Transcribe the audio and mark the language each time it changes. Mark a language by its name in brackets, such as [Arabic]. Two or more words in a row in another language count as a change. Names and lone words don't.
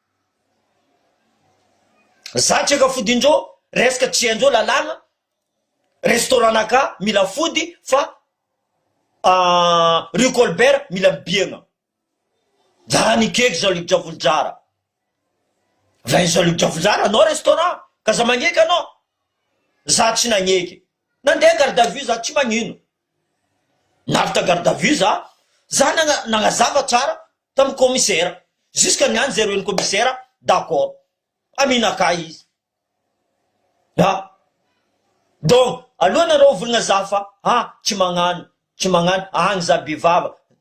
[Malagasy] Za tsy eka fodindreo, resaka tsy haindreo lalàna, restaurant naka mila fody fa Rue Colbert mila mibiagna. Za nikeky Jean-Luc Diavolojara. Va Jean-Luc Diavolojara, anao restaurant, ka za magneky anao. Za tsy nagneky. Nandeha [French] garde à vue [Malagasy] za tsy magnino. Navita [French] garde à vue [Malagasy] za nagnazava tsara tamin'ny commissaire. Jusqu'à niany zay roen'ny commissaire, d'accord. Aminaka izy. Donc, alohanareo volagna za fa, tsy magnano, agny za bivava.